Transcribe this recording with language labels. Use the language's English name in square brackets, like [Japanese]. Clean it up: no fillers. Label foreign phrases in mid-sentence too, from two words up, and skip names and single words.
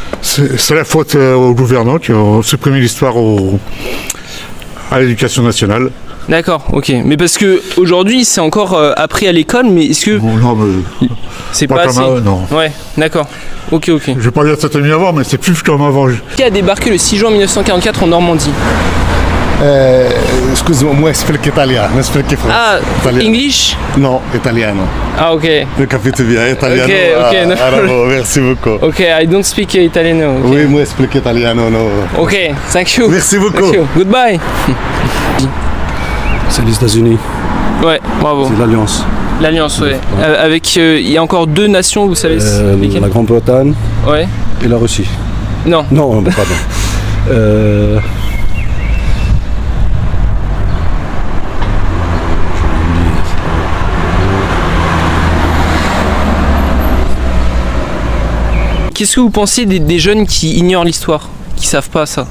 [French] C'est la faute aux gouvernants qui ont supprimé l'histoire à l'éducation nationale. D'accord, ok. Mais parce que aujourd'hui c'est encore appris à l'école, mais est-ce que Bon, non, mais c'est pas pas comme assez? avant, non. Ouais, d'accord. Ok, ok. Je vais pas dire que c'était mieux avant, mais c'est plus comme avant. Qui a débarqué le 6 juin 1944 en Normandie? [Italian] Scusa, explica italiano, non explica francese. Ah, Italiano. [English] English? [Italian] No, italiano. Ah, ok. Ho capito bien, italiano. Ok, no. [French] Bravo, merci beaucoup. [English] Ok, I don't speak Italiano. Okay. [French] Oui, moi explique italiano, no. [English] Ok, thank you. [French] Merci beaucoup. [English] Thank you. Goodbye. [French] C'est les États-Unis, Ouais, bravo. c'est l'Alliance. L'Alliance, ouais. Avec, il y a encore 2 nations, vous savez lesquelles? La Grande-Bretagne Ouais. et la Russie. Non. Non, pardon. Qu'est-ce que vous pensez des jeunes qui ignorent l'histoire, qui savent pas ça?